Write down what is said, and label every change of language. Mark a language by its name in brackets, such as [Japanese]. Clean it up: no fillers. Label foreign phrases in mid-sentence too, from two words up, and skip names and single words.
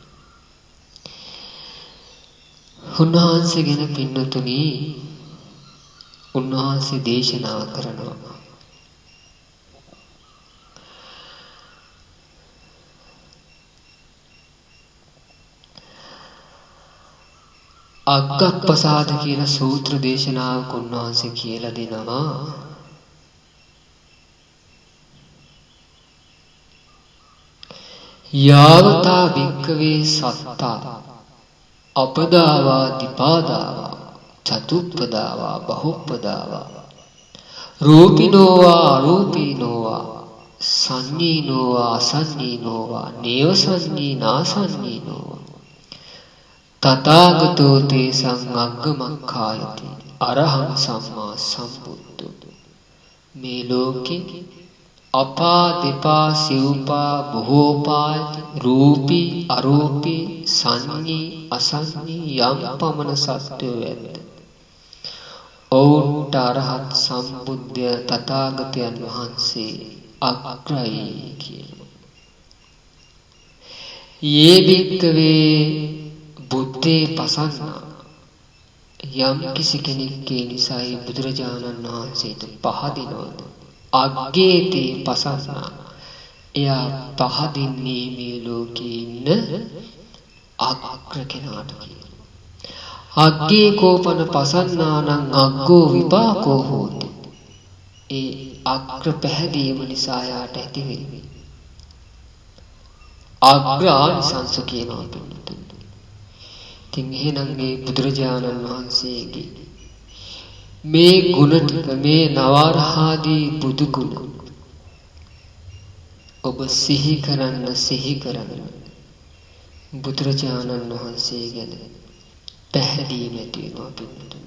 [Sinhala] උන්වහන්සේ ගැන පින්නතුනි උන්වහන්සේ දේශනා කරනවා. අග්ගප්පසාද කියන සූත්‍ර දේශනාවක උන්වහන්සේ කියලා දෙනවා [Pali] යාවතා භික්ඛවේ සත්තා අපදාවා දිපාදාවා චතුප්පදාවා බහුප්පදාවා රූපිනෝවා අරූපිනෝවා සංඤීනෝවා අසංඤීනෝවා නේව සංඤීනාසංඤීනෝවා තථාගතෝ තේසං අග්ගමක්ඛායති අරහං සම්මා සම්බුද්ධෝ. [Sinhala] මේ ලෝකේ අපා දෙපා සිව්පා බොහෝපාති රූපී අරූපී සංඤී අසංඤී යම් පමණ සත්‍යෝ ඇත. ඔවුන්ට අරහත් සම්බුද්ධ තථාගතයන් වහන්සේ අග්‍රයි කියනවා. [Pali] යේ භික්කවේ බුද්ධේ පසන්නා [Sinhala] යම් කිසි කෙනෙක්ගේ නිසායි බුදුරජාණන් වහන්සේට පහදිනවද [Pali] අග්ගේතේ පසන්නා [Sinhala] එයා පහදින්නේ මේ ලෝකේ ඉන්න අග්‍ර කෙනාට කියනවා. [Pali] අග්ගේ කෝපන පසන්නානං අග්ගෝ විපාකෝ හෝති. [Sinhala] ඒ අග්‍ර පැහැදීම නිසා යාට ඇති වෙන්නේ අග්‍ර ආනිසංස කියනවා පිළිතුරු. ඉතින් එහෙනම් මේ බුදුරජාණන් වහන්සේගේ මේ ගුණ ටික මේ නවරහාදී බුදු ගුණ ඔබ සිහි කරන්න බුදුරජාණන් වහන්සේ ගැන පැහැදීම ඇති වෙනවා පිළිතුරු.